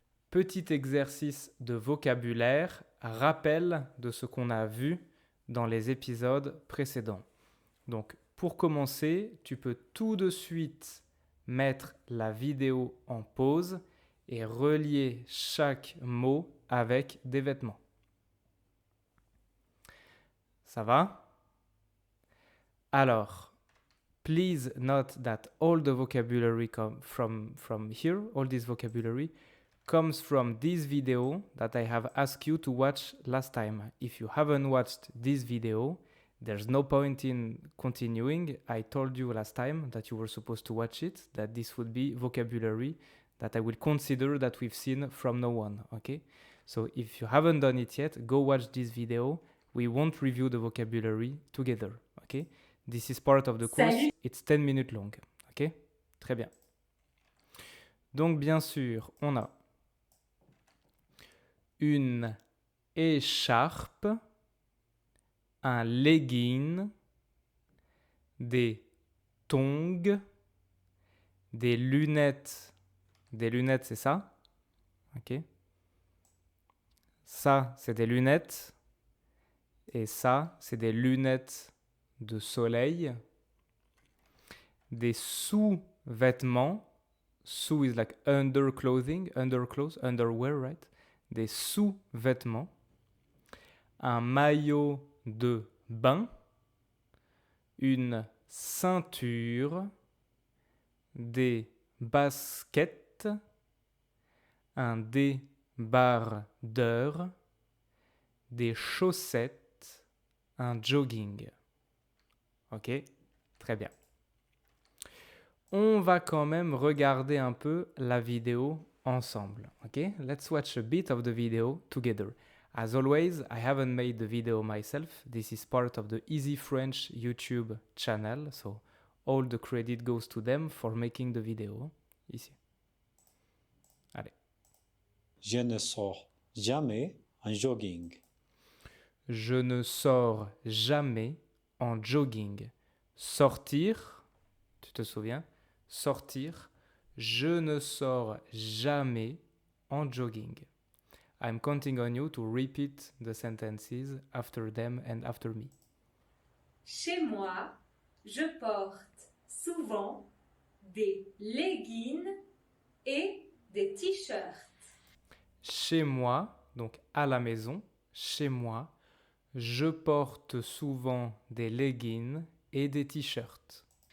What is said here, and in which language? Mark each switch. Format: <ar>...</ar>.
<fr>Petit exercice de vocabulaire, rappel de ce qu'on a vu dans les épisodes précédents. Donc, pour commencer, tu peux tout de suite mettre la vidéo en pause et relier chaque mot avec des vêtements. Ça va? Alors,</fr> <en>please note that all the vocabulary from here, all this vocabulary comes from this video that I have asked you to watch last time. If you haven't watched this video, there's no point in continuing. I told you last time that you were supposed to watch it, that this would be vocabulary that I will consider that we've seen from no one, okay? So if you haven't done it yet, go watch this video. We won't review the vocabulary together, okay? This is part of the course.</en> <fr>Salut.</fr> <en>It's 10 minutes long, ok?</en> <fr>Très bien. Donc bien sûr, on a une écharpe, un legging, des tongs, des lunettes. Des lunettes, c'est ça? Ok. Ça, c'est des lunettes. Et ça, c'est des lunettes de soleil. Des sous-vêtements.</fr> <en>Sous is like underclothing, underclothes, underwear, right?</en> <fr>Des sous-vêtements. Un maillot de bain. Une ceinture. Des baskets. Un débardeur. Des chaussettes. Un jogging. Ok? Très bien. On va quand même regarder un peu la vidéo ensemble.</fr> <en>Okay? Let's watch a bit of the video together. As always, I haven't made the video myself. This is part of the Easy French YouTube channel, so all the credit goes to them for making the video.</en> <fr>Ici. Allez. Je ne sors jamais en jogging. Je ne sors jamais en jogging. Sortir, tu te souviens? Sortir, je ne sors jamais en jogging.</fr> <en>I'm counting on you to repeat the sentences after them and after me.</en> <fr>Chez moi, je porte souvent des leggings et des t-shirts. Chez moi, donc à la maison, chez moi, je porte souvent des leggings et des t-shirts.</fr>